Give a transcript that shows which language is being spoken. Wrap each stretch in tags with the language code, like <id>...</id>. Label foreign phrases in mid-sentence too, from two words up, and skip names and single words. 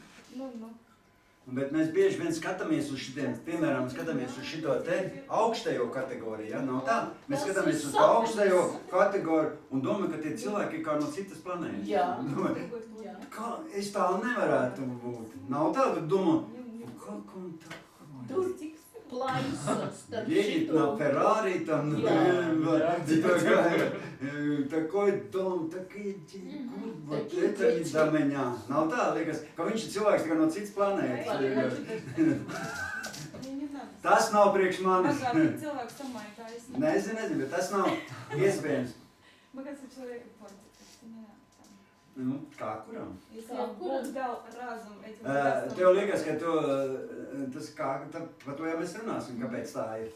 <lv>Bet mēs bieži vien skatāmies uz šitiem, piemēram, skatāmies uz šito te augstējo kategoriju, ja? Nav tā? Mēs skatāmies uz augstējo kategoriju un domājam, ka tie cilvēki ir kā no citas planētas. Jā. Jā. Kā es tā nevarētu būt? Nav tā, ka domā, kā tā? Tur plaisas starp</lv> <ru>Едет на Феррари, там, такой дом, такие вот это не до меня.</ru> <lv>Nav tā, liekas, ka viņš ir cilvēks tikai no citas planētas. Tas nav priekš manis. Nezinu, bet tas nav iespējams. Nu, kā kuram? Tev liekas, ka par to jau mēs runāsim, kāpēc tā ir.</lv>